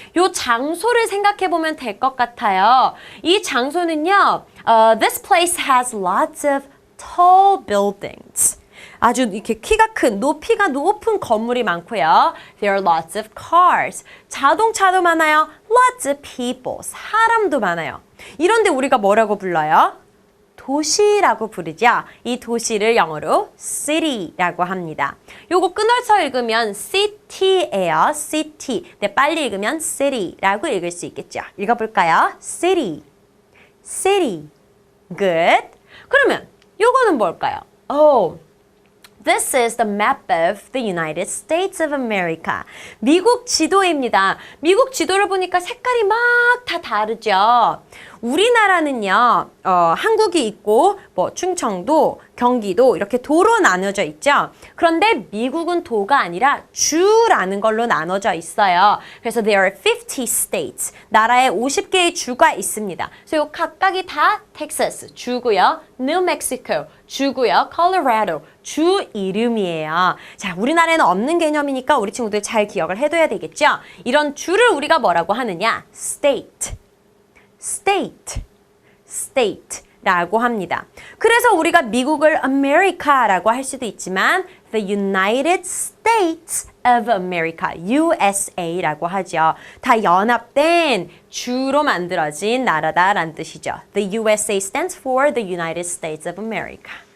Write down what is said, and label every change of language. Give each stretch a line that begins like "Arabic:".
Korean: 요 장소를 생각해 보면 될 것 같아요. 이 장소는요,
English: this place has lots of tall buildings.
Korean: 아주 이렇게 키가 큰, 높이가 높은 건물이 많고요.
English: There are lots of cars.
Korean: 자동차도 많아요.
English: Lots of people.
Korean: 사람도 많아요. 이런데 우리가 뭐라고 불러요? 도시라고 부르죠. 이 도시를 영어로 city라고 합니다. 요거 끊어서 읽으면 city예요. city. 근데 빨리 읽으면 city라고 읽을 수 있겠죠. 읽어볼까요? city. city. Good. 그러면 요거는 뭘까요?
English: This is the map of the United States of America.
Korean: 미국 지도입니다. 미국 지도를 보니까 색깔이 막 다 다르죠. 우리나라는요, 한국이 있고, 충청도, 경기도 이렇게 도로 나눠져 있죠. 그런데 미국은 도가 아니라 주라는 걸로 나눠져 있어요.
English: 그래서 there are 50 states.
Korean: 나라에 50개의 주가 있습니다. 그래서 각각이 다 텍사스, 주고요. 뉴멕시코, 주고요. 콜로라도, 주 이름이에요. 자, 우리나라에는 없는 개념이니까 우리 친구들 잘 기억을 해둬야 되겠죠? 이런 주를 우리가 뭐라고 하느냐? state. state. state라고 합니다. 그래서 우리가 미국을 America라고 할 수도 있지만 the United States of America, USA라고 하죠. 다 연합된 주로 만들어진 나라다라는 뜻이죠.
English: The USA stands for the United States of America.